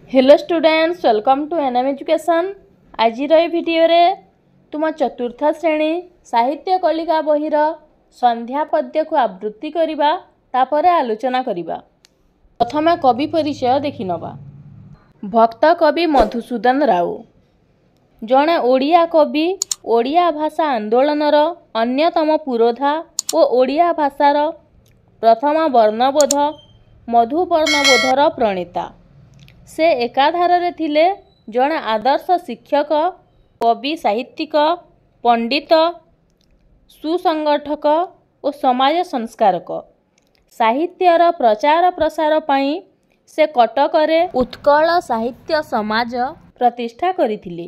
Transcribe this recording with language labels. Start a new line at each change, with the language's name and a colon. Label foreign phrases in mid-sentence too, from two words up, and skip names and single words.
English: Hello students, welcome to NM Education.
Odia: ଆଜି ଭିଡିଓ ରେ ତୁମେ ଚତୁର୍ଥ ଶ୍ରେଣୀ ସାହିତ୍ୟ କଳିକା ବହିର ସନ୍ଧ୍ୟା ପଦ୍ୟକୁ ଆବୃତ୍ତି କରିବା ତାପରେ ଆଲୋଚନା କରିବା। ପ୍ରଥମ କବି ପରିଚୟ ଦେଖି ନେବା। ଭକ୍ତ କବି ମଧୁସୂଦନ ରାଓ ଜଣେ ଓଡ଼ିଆ କବି, ଓଡ଼ିଆ ଭାଷା ଆନ୍ଦୋଳନର ଅନ୍ୟତମ ପୁରୋଧା ଓ ଓଡ଼ିଆ ଭାଷାର ପ୍ରଥମ ବର୍ଣ୍ଣବୋଧ ମଧୁ ବର୍ଣ୍ଣବୋଧର ପ୍ରଣେତା। ସେ ଏକାଧାର ରେ ଥିଲେ ଜଣେ ଆଦର୍ଶ ଶିକ୍ଷକ, କବି, ସାହିତ୍ୟିକ, ପଣ୍ଡିତ, ସୁସଂଗଠକ ଓ ସମାଜ ସଂସ୍କାରକ। ସାହିତ୍ୟର ପ୍ରଚାର ପ୍ରସାର ପାଇଁ ସେ କଟକରେ ଉତ୍କଳ ସାହିତ୍ୟ ସମାଜ ପ୍ରତିଷ୍ଠା କରିଥିଲେ।